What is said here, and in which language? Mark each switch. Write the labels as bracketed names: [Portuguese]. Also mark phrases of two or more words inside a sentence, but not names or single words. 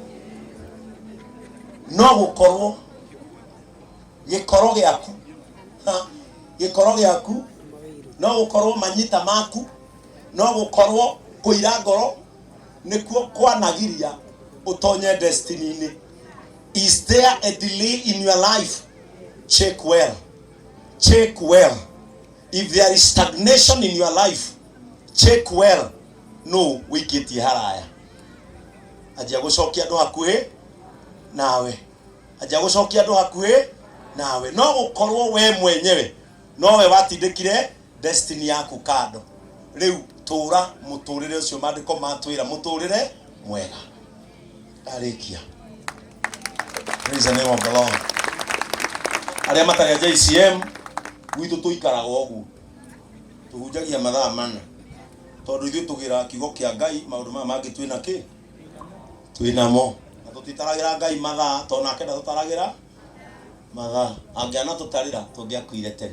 [Kikuyu] No gũkorwo gĩkoro gĩaku. Gĩkoro gĩaku. No gũkorwo manyita maku. No gũkorwo kũira ngoro nĩkuo kwanagiria utonye destiny-inĩ. [English] Is there a delay in your life? Check well. Check well. If there is stagnation in your life, check well. [Kikuyu] No, wikiti haraya. Ajia gucokia andu hakuhi nawe. Ajia gucokia andu hakuhi nawe. No gukorwo we mwenyewe no we watindikire destiny yaku kando. Riu tura muturire ucio mandiko matwira muturire mwega. Arikia. [English] Praise the name of the Lord. [Kikuyu] Aria matari JCM gwitu tuikaraga ogu tuhunjagia mathaa mana tondu ithuĩ tugira kiugo kia Ngai maundu maya mangi twina ki twinamo na tutitaragira Ngai mathaa tondu nake ndatutaragira mathaa angiana tutarira tungiakuire tene.